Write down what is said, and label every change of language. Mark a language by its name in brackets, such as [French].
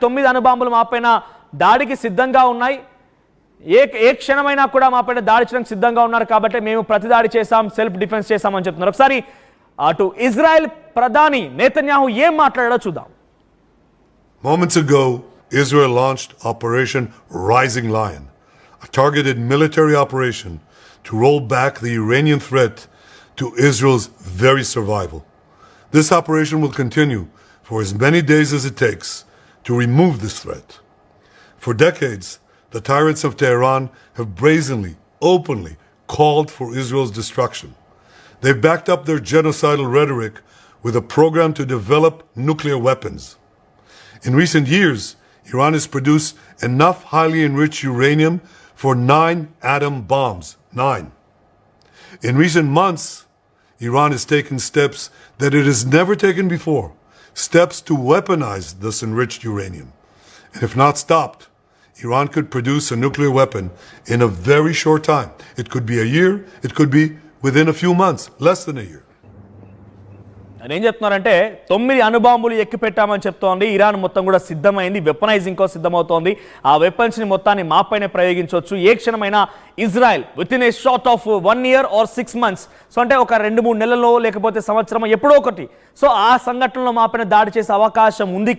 [Telugu] 9 అణుబాంబులు మాపైన దాడికి సిద్ధంగా ఉన్నాయి. ఏ క్షణమైనా కూడా మాపైన దాడి చేయడానికి సిద్ధంగా ఉన్నారు. కాబట్టి మేము ప్రతిదాడి చేశాం, సెల్ఫ్ డిఫెన్స్ చేశామని చెప్తున్నారు. ఒకసారి అటు ఇజ్రాయెల్ ప్రధాని నేతన్యాహు ఏం మాట్లాడాడో చూద్దాం. [English] Moments ago, Israel launched Operation Rising Lion, a targeted military operation to roll back the Iranian threat to Israel's very survival. This operation will continue for as many days as it takes to remove this threat. For decades, the tyrants of Tehran have brazenly, openly called for Israel's destruction. They've backed up their genocidal rhetoric with a program to develop nuclear weapons. In recent years, Iran has produced enough highly enriched uranium for 9 atom bombs. 9. In recent months, Iran has taken steps that it has never taken before. Steps to weaponize this enriched uranium. And if not stopped, Iran could produce a nuclear weapon in a very short time. It could be a year, it could be within a few months, less than a year. [Telugu] ఏం చెప్తున్నారంటే 9 అణుబాంబులు ఎక్కు పెట్టామని చెప్తోంది. Iran మొత్తం కూడా సిద్ధమైంది, weaponising కోసం సిద్ధమవుతోంది. ఆ వెపన్స్ని మొత్తాన్ని మాపైన ప్రయోగించవచ్చు. ఏ క్షణమైనా Israel [English] within a short of 1 year or 6 months, [Telugu] so అంటే ఒక 2-3 నెలల్లో లేకపోతే సంవత్సరం ఎప్పుడో ఒకటి, సో ఆ సంఘటనలో మాపైన దాడి చేసే అవకాశం ఉంది.